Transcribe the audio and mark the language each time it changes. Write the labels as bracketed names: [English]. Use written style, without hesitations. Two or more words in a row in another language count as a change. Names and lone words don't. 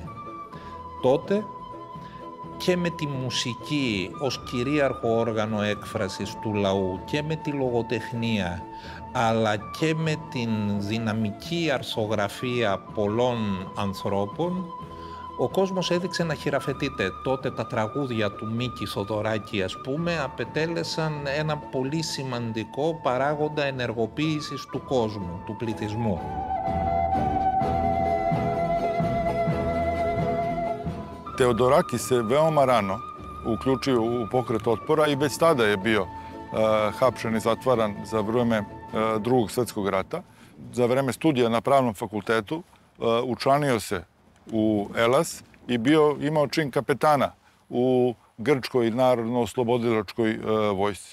[Greek] Τότε και με τη μουσική ως κυρίαρχο όργανο έκφρασης του λαού και με τη λογοτεχνία, αλλά και με την δυναμική αρθογραφία πολλών ανθρώπων, ο κόσμος έδειξε να χειραφετείται. Τότε τα τραγούδια του Μίκη Θοδωράκη, ας πούμε, απετέλεσαν ένα πολύ σημαντικό παράγοντα ενεργοποίησης του κόσμου, του πληθυσμού. [Serbian] Teodorakis se veoma rano uključio u pokret otpora i već tada je bio hapšen i zatvaran za vreme Drugog svjetskog rata. Za vreme studija na pravnom fakultetu učlanio se u ELAS i imao čin kapetana u Grčkoj narodno-oslobodilačkoj vojsci.